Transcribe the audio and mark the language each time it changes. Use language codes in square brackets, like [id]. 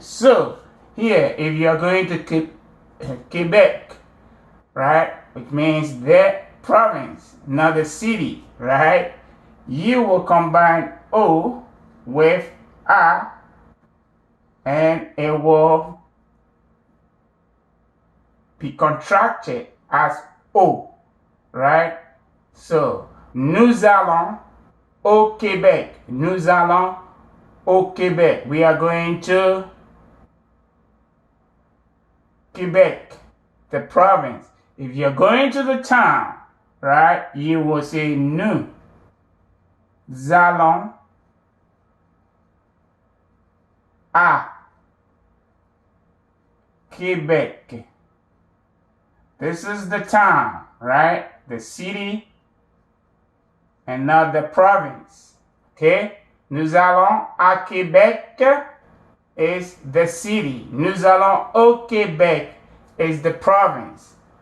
[en] So, here, if you're going to Quebec, right, which means the province, not the city, right, you will combine O with A and it will be contracted as O, right? [fr] So, nous allons au Québec. Nous allons au Québec. [en] We are going to Quebec, the province. If you're going to the town, right, you will say [fr] nous allons à Québec. [en] This is the town, right? The city and not the province. Okay? [fr] Nous allons à Québec [en] is the city. [fr] Nous allons au Québec [en] is the province.